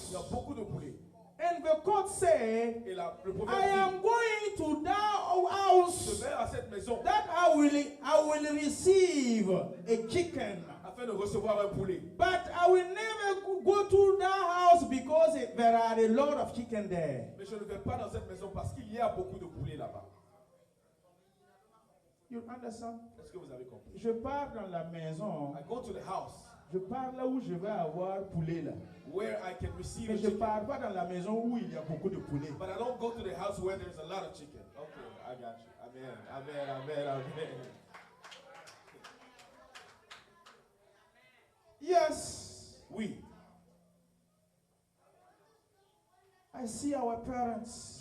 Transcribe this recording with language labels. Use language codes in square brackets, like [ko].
[fr] Il y a beaucoup de poulets. [en] And the court say, [fr] Et le [en] I [fr] proverbe [en] am going to that house [fr] dit, je vais à cette maison [en] that I will receive a chicken. [fr] afin de recevoir un poulet. [en] But I will never go to that house because there are a lot of chicken there. [fr] Mais je ne vais pas dans cette maison parce qu'il y a beaucoup de poulets là-bas. [en] You understand? [fr] Est-ce que vous avez compris? Je pars dans la maison. [en] I go to the house [fr] Je pars là où je vais avoir poulet là. [en] where I can receive [fr] Mais [en] a [fr] je [en] chicken. [fr] pars pas dans la maison où il y a beaucoup de poulet. [en] But I don't go to the house where there's a lot of chicken. Okay, I got you. Amen, amen, amen, amen. Yes. [fr] Oui, [en] I see our parents,